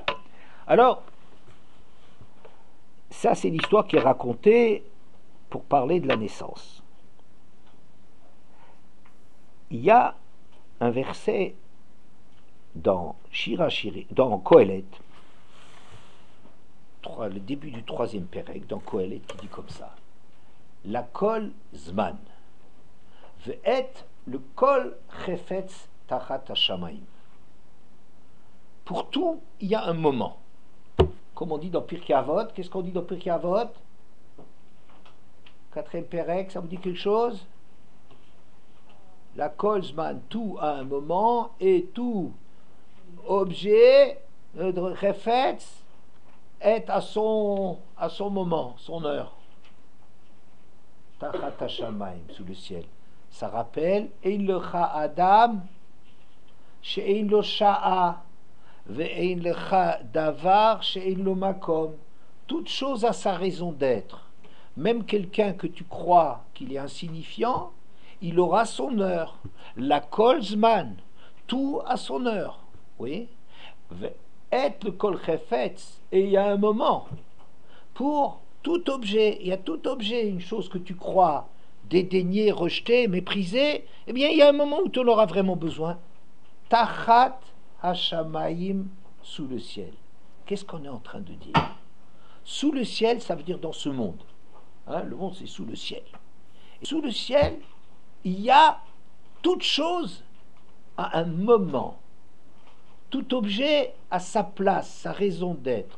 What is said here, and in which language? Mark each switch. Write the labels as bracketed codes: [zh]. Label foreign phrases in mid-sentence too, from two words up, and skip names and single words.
[fr] Alors, ça c'est l'histoire qui est racontée pour parler de la naissance. Il y a un verset dans dans Kohelet, le début du 3e Pérec, dans Kohelet, qui dit comme ça: [he] לכל זמן, ועת לכל חפץ תחת השמים. [fr] Pour tout, il y a un moment. Comme on dit dans Pirkei Avot, qu'est-ce qu'on dit dans Pirkei Avot? 4e Pérec, ça vous dit quelque chose? [he] לכל זמן, [fr] tout a un moment, et tout objet de chefetz est à son moment, son heure. [he] תחת השמים, [fr] sous le ciel. Ça rappelle [he] אין לך אדם שאין לו שעה ואין לך דבר שאין לו מקום. [fr] Toute chose a sa raison d'être. Même quelqu'un que tu crois qu'il est insignifiant, il aura son heure. [he] לכל זמן, [fr] tout à son heure. Oui. Et [he] לכל חפץ, [fr] et il y a un moment pour tout objet. Il y a tout objet, une chose que tu crois dédaigner, rejeter, mépriser. Eh bien, il y a un moment où tu en auras vraiment besoin. [he] תחת השמים, [fr] sous le ciel. Qu'est-ce qu'on est en train de dire? Sous le ciel, ça veut dire dans ce monde. Hein, le monde, c'est sous le ciel. Et sous le ciel, il y a toute chose à un moment. Tout objet a sa place, sa raison d'être.